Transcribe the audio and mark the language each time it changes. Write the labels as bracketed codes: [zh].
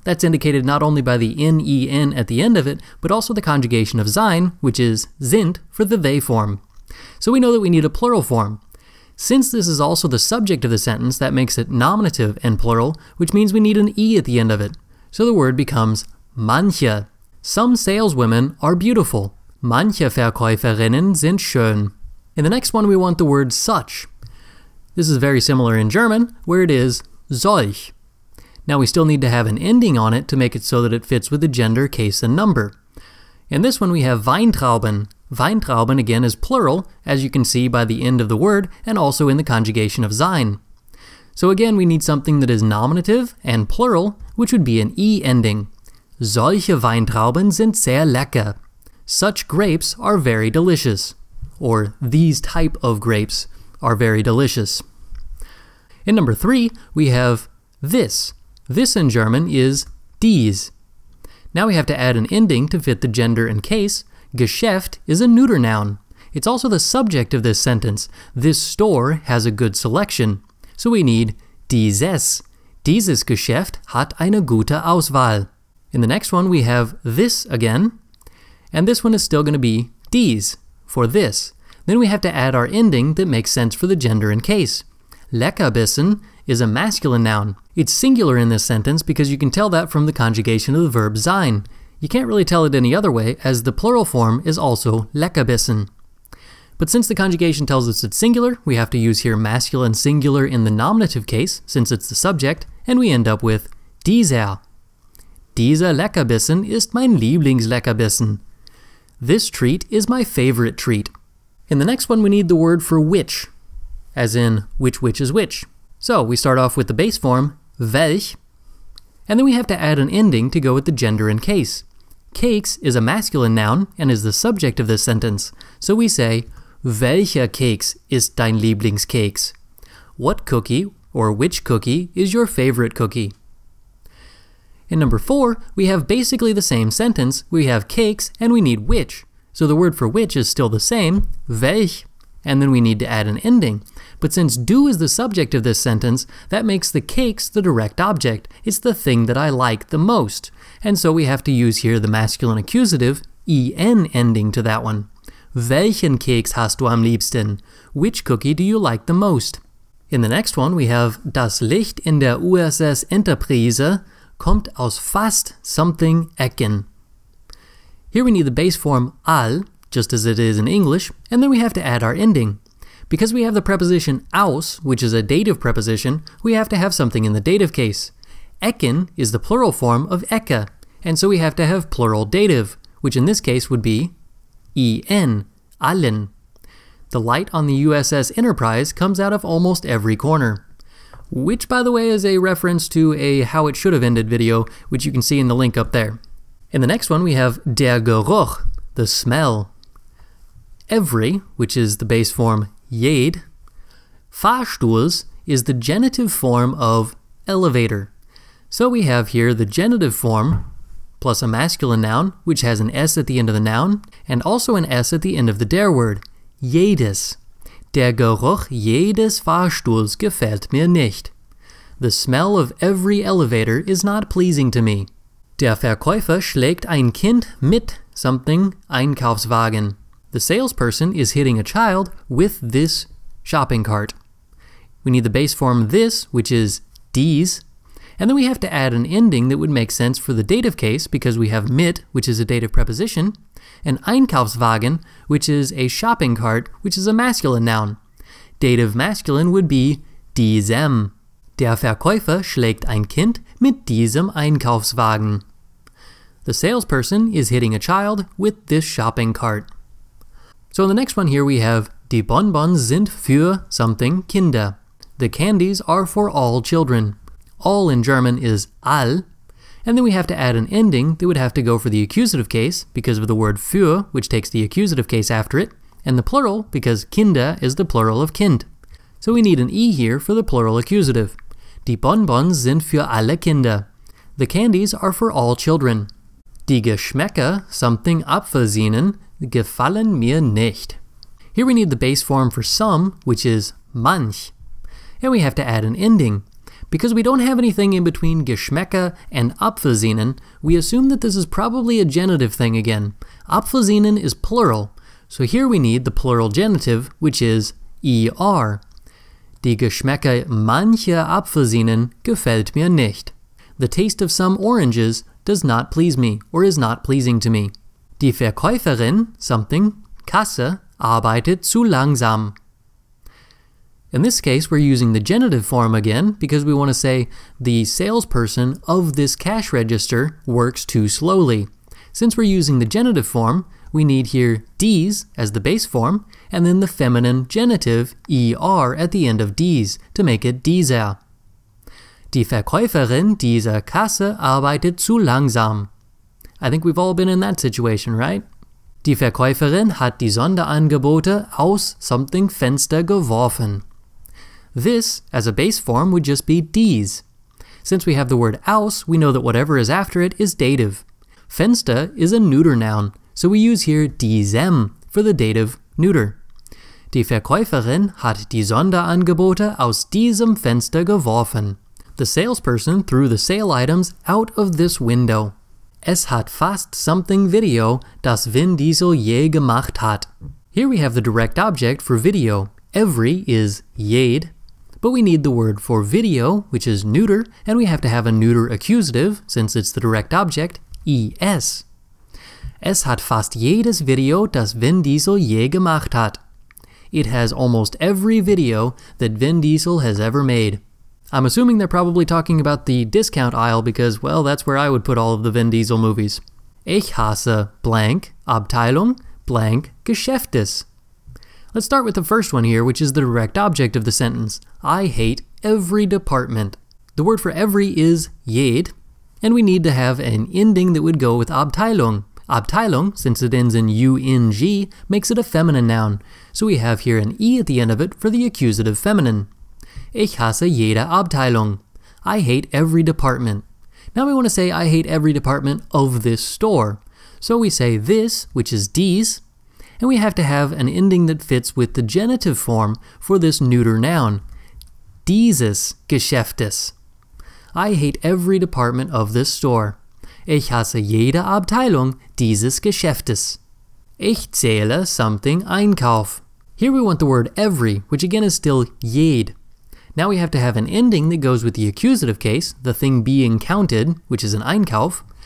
[en] That's indicated not only by the N-E-N at the end of it, but also the conjugation of sein, which is sind for the they form. So we know that we need a plural form. Since this is also the subject of the sentence, that makes it nominative and plural, which means we need an E at the end of it. So the word becomes manche. Some saleswomen are beautiful. [de] Manche Verkäuferinnen sind schön. [en] In the next one, we want the word such. This is very similar in German, where it is solch. Now we still need to have an ending on it to make it so that it fits with the gender, case, and number. In this one, we have Weintrauben. Weintrauben, again, is plural, as you can see by the end of the word, and also in the conjugation of sein. So again, we need something that is nominative and plural, which would be an E ending. [de] Solche Weintrauben sind sehr lecker. [en] Such grapes are very delicious. Or these type of grapes are very delicious. In number 3, we have this. This in German is dies. Now we have to add an ending to fit the gender and case. Geschäft is a neuter noun. It's also the subject of this sentence. This store has a good selection. So we need dieses. [de] Dieses Geschäft hat eine gute Auswahl. [en] In the next one we have this again. And this one is still going to be dies, for this. Then we have to add our ending that makes sense for the gender and case. Leckerbissen is a masculine noun. It's singular in this sentence because you can tell that from the conjugation of the verb sein. You can't really tell it any other way, as the plural form is also Leckerbissen. But since the conjugation tells us it's singular, we have to use here masculine singular in the nominative case, since it's the subject, and we end up with dieser. [de] Dieser Leckerbissen ist mein Lieblingsleckerbissen. [en] This treat is my favorite treat. In the next one, we need the word for which, as in which is which. So we start off with the base form, welch, and then we have to add an ending to go with the gender and case. Keks is a masculine noun and is the subject of this sentence. So we say, [de] welcher Keks ist dein Lieblingskeks? [en] What cookie or which cookie is your favorite cookie? In number 4, we have basically the same sentence. We have cakes and we need which. So the word for which is still the same, welch, and then we need to add an ending. But since du is the subject of this sentence, that makes the cakes the direct object. It's the thing that I like the most. And so we have to use here the masculine accusative, en ending to that one. [de] Welchen Keks hast du am liebsten? [en] Which cookie do you like the most? In the next one, we have [de] das Licht in der USS Enterprise kommt aus fast something Ecken. [en] Here we need the base form al, just as it is in English, and then we have to add our ending. Because we have the preposition aus, which is a dative preposition, we have to have something in the dative case. Ecken is the plural form of Ecke, and so we have to have plural dative, which in this case would be en, allen. The light on the USS Enterprise comes out of almost every corner. Which, by the way, is a reference to a How It Should Have Ended video, which you can see in the link up there. In the next one, we have [de] der Geruch, [en] the smell. Every, which is the base form jed. Fahrstuhls is the genitive form of elevator. So we have here the genitive form plus a masculine noun, which has an S at the end of the noun, and also an S at the end of the der word, jedes. [de] Der Geruch jedes Fahrstuhls gefällt mir nicht. [en] The smell of every elevator is not pleasing to me. [de] Der Verkäufer schlägt ein Kind mit something Einkaufswagen. [en] The salesperson is hitting a child with this shopping cart. We need the base form this, which is dies, and then we have to add an ending that would make sense for the dative case because we have mit, which is a dative preposition, and Einkaufswagen, which is a shopping cart, which is a masculine noun. Dative masculine would be diesem. [de] Der Verkäufer schlägt ein Kind mit diesem Einkaufswagen. [en] The salesperson is hitting a child with this shopping cart. So in the next one here we have [de] die Bonbons sind für something Kinder. [en] The candies are for all children. All in German is all. And then we have to add an ending that would have to go for the accusative case because of the word für, which takes the accusative case after it, and the plural because Kinder is the plural of Kind. So we need an E here for the plural accusative. [de] Die Bonbons sind für alle Kinder. [en] The candies are for all children. [de] Die Geschmäcker, something Apfelsinen, gefallen mir nicht. [en] Here we need the base form for some, which is manch. And we have to add an ending. Because we don't have anything in between Geschmäcker and Apfelsinen, we assume that this is probably a genitive thing again. Apfelsinen is plural, so here we need the plural genitive, which is er. [de] Die Geschmäcker mancher Apfelsinen gefällt mir nicht. [en] The taste of some oranges does not please me, or is not pleasing to me. [de] Die Verkäuferin, something, Kasse, arbeitet zu langsam. [en] In this case, we're using the genitive form again because we want to say the salesperson of this cash register works too slowly. Since we're using the genitive form, we need here dies as the base form, and then the feminine genitive er at the end of dies to make it dieser. [de] Die Verkäuferin dieser Kasse arbeitet zu langsam. [en] I think we've all been in that situation, right? [de] Die Verkäuferin hat die Sonderangebote aus something Fenster geworfen. [en] This, as a base form, would just be dies. Since we have the word aus, we know that whatever is after it is dative. Fenster is a neuter noun, so we use here diesem for the dative neuter. [de] Die Verkäuferin hat die Sonderangebote aus diesem Fenster geworfen. [en] The salesperson threw the sale items out of this window. [de] Es hat fast something Video, das Vin Diesel je gemacht hat. [en] Here we have the direct object for video. Every is jed, but we need the word for video, which is neuter, and we have to have a neuter accusative, since it's the direct object, es. [de] Es hat fast jedes Video, das Vin Diesel je gemacht hat. [en] It has almost every video that Vin Diesel has ever made. I'm assuming they're probably talking about the discount aisle because, well, that's where I would put all of the Vin Diesel movies. Ich hasse blank Abteilung blank Geschäftes. Let's start with the first one here, which is the direct object of the sentence. I hate every department. The word for every is jed, and we need to have an ending that would go with Abteilung. Abteilung, since it ends in ung, makes it a feminine noun, so we have here an e at the end of it for the accusative feminine. [de] Ich hasse jede Abteilung. [en] I hate every department. Now we want to say I hate every department of this store. So we say this, which is dies, and we have to have an ending that fits with the genitive form for this neuter noun. [de] Dieses Geschäftes. [en] I hate every department of this store. [de] Ich hasse jede Abteilung dieses Geschäftes. Ich zähle something Einkauf. [en] Here we want the word every, which again is still jed. Now we have to have an ending that goes with the accusative case, the thing being counted, which is an Einkauf.